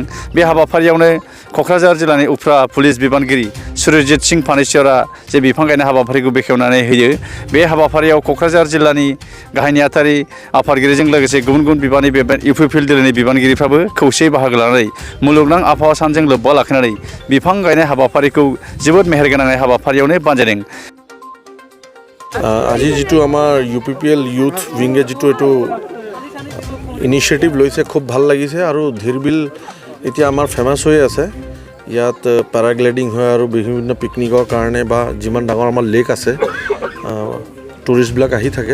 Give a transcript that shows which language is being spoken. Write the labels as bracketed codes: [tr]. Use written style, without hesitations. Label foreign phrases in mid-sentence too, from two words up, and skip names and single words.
[brx] बे हाबाफारियावनो क'क्राझार जिल्लानि उफ्रा पुलिस बिबानगिरि सुरजित सिं फानेश्वरा जे बिफां गायनाय हाबाफारिखौ बेखेवनानै होयो। बे हाबाफारियाव क'क्राझार जिल्लानि गाहाय नेहाथारि आफादगिरिजों लोगोसे गुबुन गुबुन बिबाननि इउपिपिएल दोलोनि बिबानगिरिफ्राबो खौसेयै बाहागो लानानै मुलुगनां आबहावा सानजों लोब्बा लाखिनानै बिफां गायनाय हाबाफारिखौ जोबोद मेहेरगोनाङै हाबाफारियावनो बानजायदों। [as] আজি যিটো আমাৰ ইউপিপিএল ইউথ উইংগে যিটো এইটো ইনিচিয়েটিভ লৈছে খুব ভাল লাগিছে আৰু ধীৰবিল এতিয়া আমাৰ ফেমাছ হৈ আছে। ইয়াত পেৰাগ্লাইডিং হয় আৰু বিভিন্ন পিকনিকৰ কাৰণে বা যিমান ডাঙৰ আমাৰ লেক আছে টুৰিষ্টবিলাক আহি থাকে।